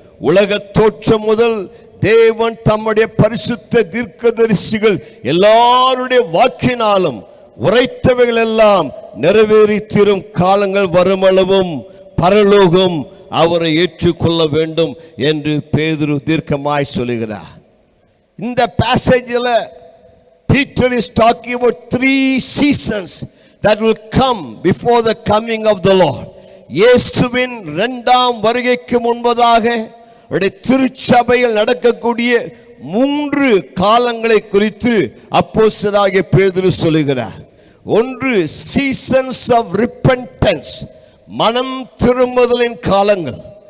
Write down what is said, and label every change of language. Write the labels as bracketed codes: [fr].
[ta] உலக தோற்றம் முதல் தேவன் தம்முடைய பரிசுத்த தீர்க்கதரிசிகள் எல்லாருடைய வாக்கினாலும் உரைத்தவைகள் எல்லாம் நிறைவேறி தீரும் காலங்கள் வருமளவும் பரலோகம் அவரை ஏற்றுக்கொள்ள வேண்டும் என்று பேதுரு தீர்க்கமாய் சொல்லுகிறார். இந்த பேசேஜில் [en] Peter is talking about 3 seasons that will come before the coming of the Lord. [ta] இயேசுவின் இரண்டாம் வருகைக்கு முன்பதாக திருச்சபையில் நடக்கக்கூடிய மூன்று காலங்களை குறித்து அப்போஸ்தலனாகிய பேதுரு சொல்லுகிறார். ஒன்று [en] seasons of repentance, [ta] மனம் திரும்புதலின் காலங்கள்.